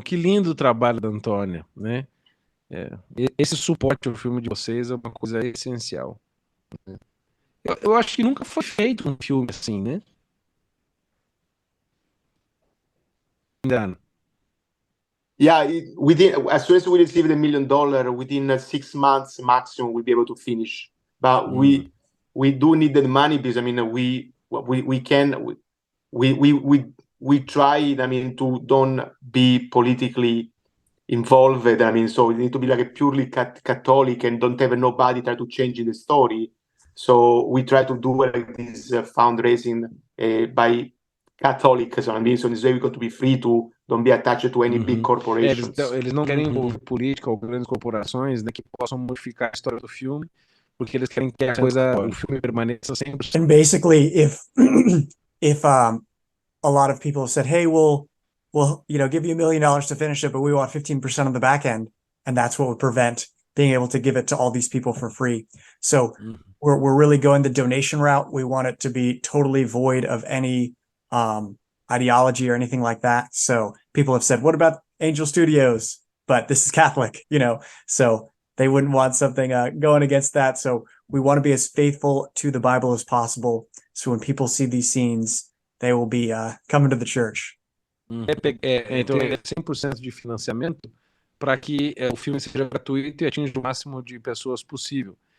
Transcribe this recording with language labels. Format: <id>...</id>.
<pt>Que lindo o trabalho da Antônia, né? Esse suporte ao filme de vocês é uma coisa essencial. Eu acho que nunca foi feito um filme assim, né? Ainda.</pt> <en>Yeah, as soon as we receive the $1 million, within 6 months maximum, we'll be able to finish. But we do need the money because I mean we can we tried, I mean, to don't be politically involved. I mean, so we need to be like a purely Catholic and don't have nobody try to change the story. So we try to do like this fundraising by Catholic, so I mean, so this way we got to be free to don't be attached to any big corporations.</en> <pt>Eles não querem envolver política ou grandes corporações, né, que possam modificar a história do filme, porque eles querem que o filme permaneça sempre.</pt> <en>And basically, if a lot of people have said, hey, we'll give you $1 million to finish it, but we want 15% on the back end, and that's what would prevent being able to give it to all these people for free. So we're really going the donation route. We want it to be totally void of any ideology or anything like that. So people have said, what about Angel Studios? But this is Catholic, so they wouldn't want something going against that. So we want to be as faithful to the Bible as possible. So when people see these scenes, they will be coming to the church.</en> <pt>Então é 100% de financiamento para que o filme seja gratuito e atinja o máximo de pessoas possível.</pt>